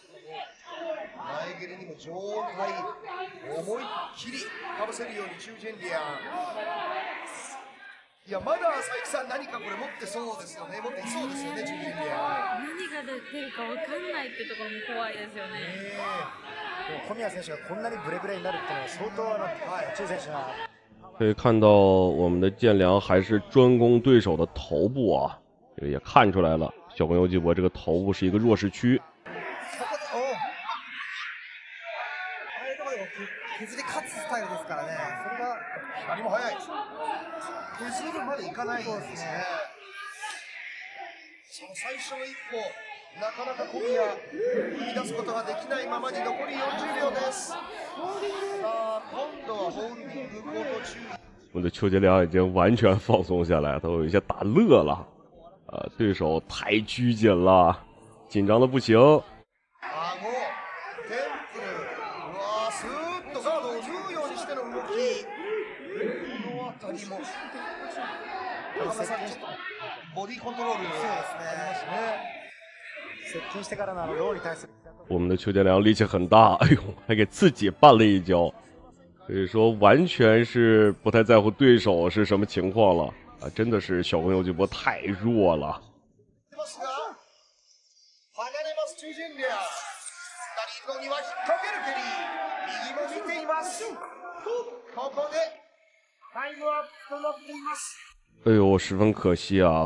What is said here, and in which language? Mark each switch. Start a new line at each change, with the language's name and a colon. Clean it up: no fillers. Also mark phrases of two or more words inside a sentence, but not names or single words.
Japanese: 前蹴りにも上体思いっきりかぶせるようにチュージェンリアン。いや、まだ佐伯さん、何かこれ持ってそうですよね、持っていそうですよね、チュージェンリアン。何が出るか分かんないっていうところも怖いですよね。小宮選手がこんなにブレブレになるっていうのは相当チュー選手が。
Chinese: 可以看到我们的建良还是专攻对手的头部啊，这个也看出来了，小朋友纪博这个头部是一个弱势区。
Japanese: 削り勝つスタイルですからね。それが左も速い。削るまでいかないですね。その最初の一歩、なかなか小宮踏み出すことができないままに残り40秒です。さあ、今度はホールディング口頭注意。
Chinese: 我们的邱建良已经完全放松下来，他有一些打乐了。对手太拘谨了，紧张的不行。
Japanese: ボディコントロールですね。接近してからのローに対する。
Chinese: 我们的邱建良力气很大，哎呦，还给自己绊了一跤，可以说完全是不太在乎对手是什么情况了啊！真的是小朋友纪博太弱了。哎呦，十分可惜啊！